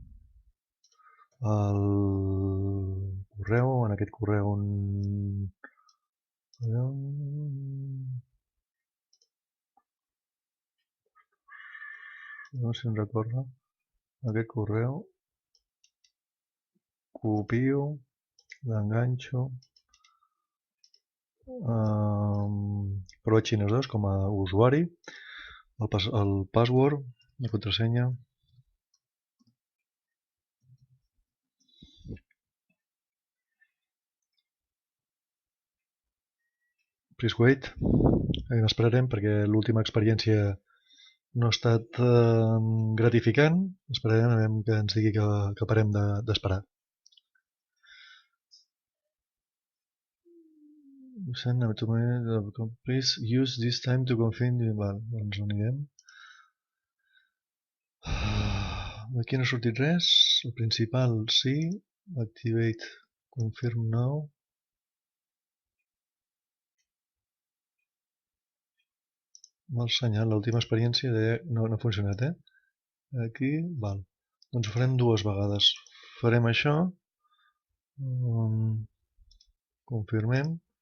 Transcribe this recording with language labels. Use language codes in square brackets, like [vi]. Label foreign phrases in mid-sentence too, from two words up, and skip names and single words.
[ca] El correu, en aquest correu no sé si em recorda, aquest correu copio, l'enganxo, prova xinès 2 com a usuari, el password, la contrasenya. [en] Please wait. [ca] Esperarem perquè l'última experiència no ha estat gratificant. Esperarem a veure que ens digui que parem d'esperar. [en] Please use this time to confirm. [ca] Val, doncs ho anirem. Aquí no ha sortit res. El principal sí. [en] Activate confirm now. [ca] Mal senyal, l'última experiència no ha funcionat, Aquí, val. Doncs ho farem dues vegades. Farem això. Confirmem.